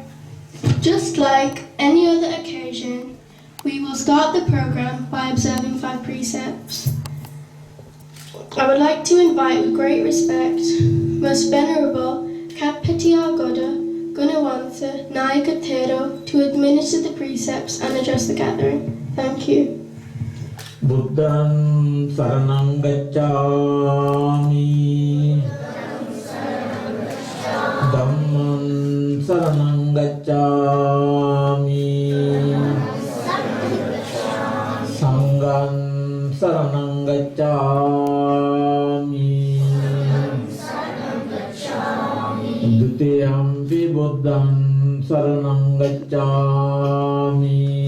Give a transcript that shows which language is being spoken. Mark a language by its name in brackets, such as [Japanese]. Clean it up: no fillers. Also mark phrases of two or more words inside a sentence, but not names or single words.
[English] Just like any other occasion, we will start the program by observing 5 precepts. I would like to invite with great respect Most Venerable Kapatiagoda Gunawantha Nayakatero to administer the precepts and address the gathering. Thank you. [Pali] Buddham saranam gacchami Dhammam saranam gacchami Sangham saranam gacchami Dutiyampi buddham saranam gacchami